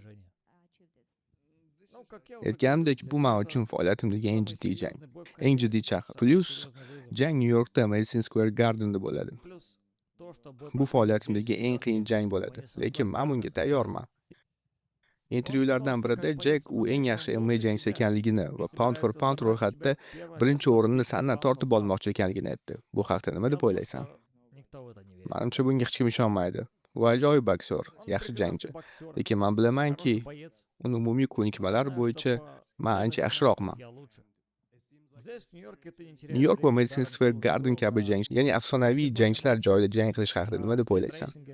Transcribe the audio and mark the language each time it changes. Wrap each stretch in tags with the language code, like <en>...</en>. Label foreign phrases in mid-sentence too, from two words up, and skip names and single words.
<uz>Aytganimdek, bu men uchun faoliyatimdagi eng jiddiy jang, eng jiddiy chaqir. Plus jang Nyu-Yorkda Madison Square Garden'da bo'ladi. Bu faoliyatimdagi eng qiyin jang bo'ladi, lekin men bunga tayyorman. Intervyulardan birida Jack u eng yaxshi MMA jangchisi ekanligini va</uz> <en>pound for pound</en> <uz>ro'yxatda birinchi o'rinni sandan tortib olmoqchi ekanligini aytdi. Bu haqda nima deb o'ylaysan? Menimcha bunga hech kim ishonmaydi. U ajoyib boksyor, yaxshi jangchi. Lekin men bilamanki, uni umumiy ko'nikmalar bo'yicha men ancha yaxshiroqman. Nyu-York va Madison Square Garden kabi jang, ya'ni afsonaviy jangchilar joyida jang qilish haqida nima deb o'ylaysan?</uz>